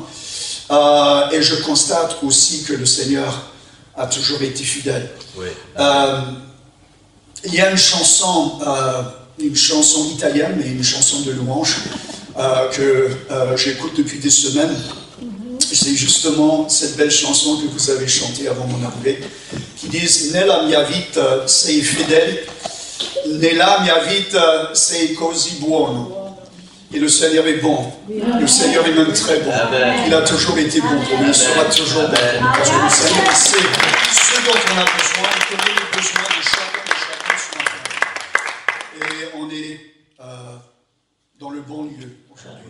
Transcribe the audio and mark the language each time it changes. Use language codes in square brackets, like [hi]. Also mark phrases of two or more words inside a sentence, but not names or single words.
[fr] Et je constate aussi que le Seigneur a toujours été fidèle. Il y a une chanson italienne, mais une chanson de louange, que j'écoute depuis des semaines. C'est justement cette belle chanson que vous avez chantée avant mon arrivée, qui dit « [it] Nella mia vita sei fidèle, nella mia vita sei così buono ». [fr] Et le Seigneur est bon. Le Seigneur est même très bon. Il a toujours été bon pour nous. Il sera toujours bon pour nous. Parce que le Seigneur sait ce dont on a besoin. Il connaît les besoins de chacun ce matin. Et on est dans le bon lieu aujourd'hui.